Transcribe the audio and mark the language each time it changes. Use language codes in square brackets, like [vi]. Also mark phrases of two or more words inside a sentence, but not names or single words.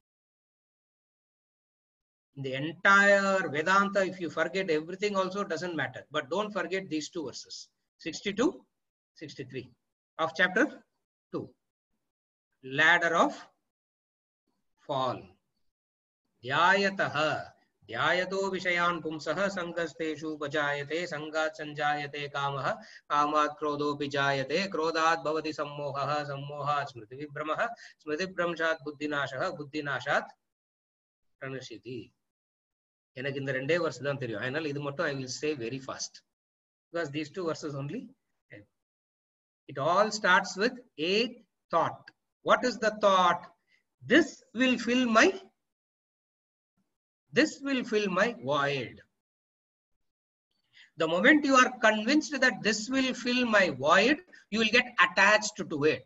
[en] The entire Vedanta, if you forget everything also doesn't matter. But don't forget these two verses, 62, 63 of chapter 2. Ladder of fall. [sa] Dhyayataha. ध्यायतो विषयान् पुंसः सङ्गस्तेषु पजायते सङ्गात् सञ्जायते कामः कामात् क्रोधो पिजायते क्रोधात् भवति सम्मोहः सम्मोहात् स्मृति विभ्रमः स्मृति विभ्रंशात् बुद्धिनाशः बुद्धिनाशात् प्रणशिति. [ta] எனக்கு இந்த ரெண்டே verse தான் தெரியும். அதனால இது மட்டும் [en] I will say very fast because these two verses only. It all starts with a thought. What is the thought? This will fill my void. The moment you are convinced that this will fill my void, you will get attached to it.